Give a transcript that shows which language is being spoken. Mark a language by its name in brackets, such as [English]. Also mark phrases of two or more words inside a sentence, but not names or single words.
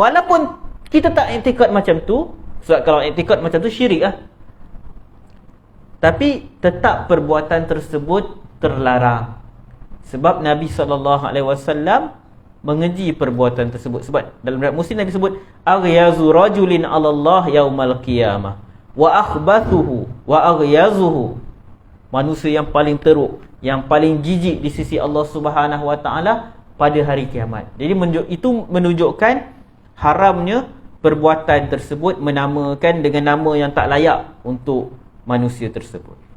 [Malay] Walaupun kita tak iktikad macam tu, sebab kalau iktikad macam tu syirik lah. Tapi tetap perbuatan tersebut terlarang. Sebab Nabi SAW mengeji perbuatan tersebut. Sebab dalam riwayat Muslim Nabi sebut [Arabic] أغيظ رجل على الله يوم القيامة وأخبثه وأغيظه. [Malay] Manusia yang paling teruk, yang paling jijik di sisi Allah [Arabic] سبحانه وتعالى [Malay] pada hari kiamat. Jadi itu menunjukkan haramnya perbuatan tersebut, menamakan dengan nama yang tak layak untuk manusia tersebut.